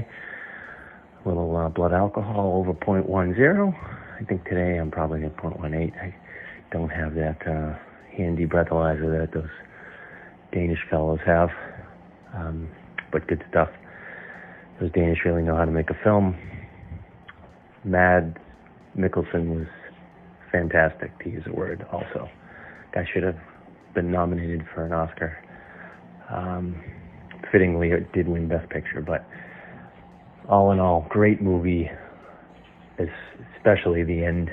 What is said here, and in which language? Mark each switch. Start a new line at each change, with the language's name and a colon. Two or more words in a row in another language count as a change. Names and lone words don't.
English: A little blood alcohol over 0.10. I think today I'm probably at 0.18. I don't have that handy breathalyzer that those Danish fellows have. But good stuff. Those Danish really know how to make a film. Mads Mikkelsen was fantastic, to use a word, also. Guy should have been nominated for an Oscar. Fittingly, it did win Best Picture, but all in all, great movie, especially the end.